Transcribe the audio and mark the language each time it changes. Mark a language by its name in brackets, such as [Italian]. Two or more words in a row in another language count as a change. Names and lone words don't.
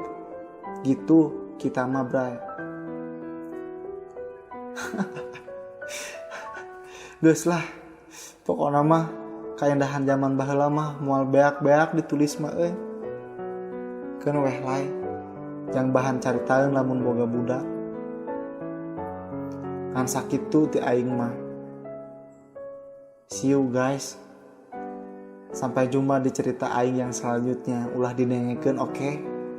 [Sundanese] Gitu kita mah bray. Geus lah. Pokona mah kaendahan zaman baheula mah moal beak-beak ditulis mah euy. Keun weh lae. Jang bahan caritaeun lamun boga budak. Kan sakitu ti aing mah. [English] See you guys. [Indonesian] Sampai jumpa di cerita aing yang selanjutnya. [Sundanese] Ulah dinengekeun oke?